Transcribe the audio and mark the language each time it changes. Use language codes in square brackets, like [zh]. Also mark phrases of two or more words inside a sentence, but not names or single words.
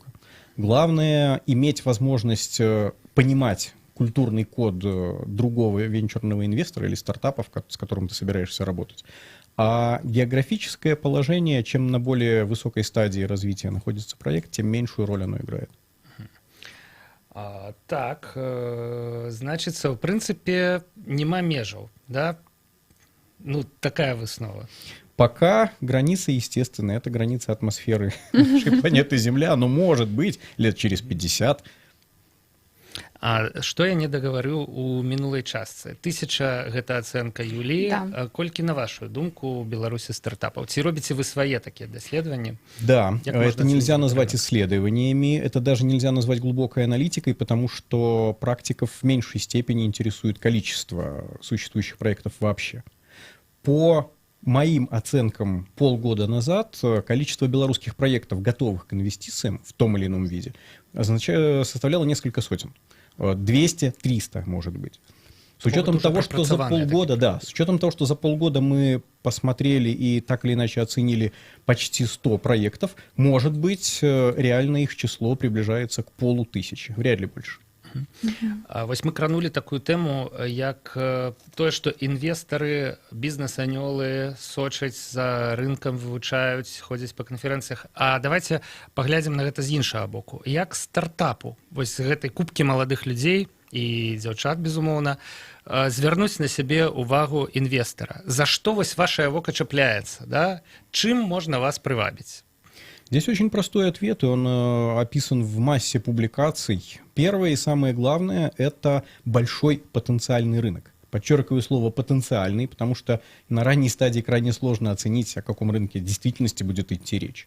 [ru] Главное — иметь возможность понимать культурный код другого венчурного инвестора или стартапа, с которым ты собираешься работать. А географическое положение, чем на более высокой стадии развития находится проект, тем меньшую роль оно играет. Так, значится, в принципе, [be] нема межаў, да? Ну, такая выснова. [ru] Пока граница естественная, это граница атмосферы нашей планеты Земля, но может быть лет через 50. [be] А што я не дагаварыў у минулой частцы? 1000 гэта ацэнка Юліі. Да. Колькі, на вашу думку, у Беларусі стартапаў? Ці робіце вы свае такія даследаванні? [ru] Да, это нельзя назвать исследованиями, это даже нельзя назвать глубокой аналитикой, потому что практиков в меньшей степени интересует количество существующих проектов вообще. По моим оценкам полгода назад количество белорусских проектов, готовых к инвестициям в том или ином виде, составляло несколько сотен. 200-300, может быть. С учетом того, что за полгода, с учетом того, что за полгода мы посмотрели и так или иначе оценили почти 100 проектов, может быть, реально их число приближается к 500, вряд ли больше. [be] Вось мы кранули такую тэму, як тое, што інвестары, бізнес-анёлы сочаць за рынкам, вывучаюць, ходзяць па канферэнцыях. А давайте паглядзім на гэта з іншага боку. Як стартапу, вось гэтай купкі маладых людзей і дзяўчат, безумоўна, звярнуць на сябе увагу інвестара? За што вось вашае вока чапляецца, да? Чым можна вас прывабіць? [ru] Здесь очень простой ответ, и он описан в массе публикаций. Первое и самое главное — это большой потенциальный рынок. Подчеркиваю слово «потенциальный», потому что на ранней стадии крайне сложно оценить, о каком рынке в действительности будет идти речь.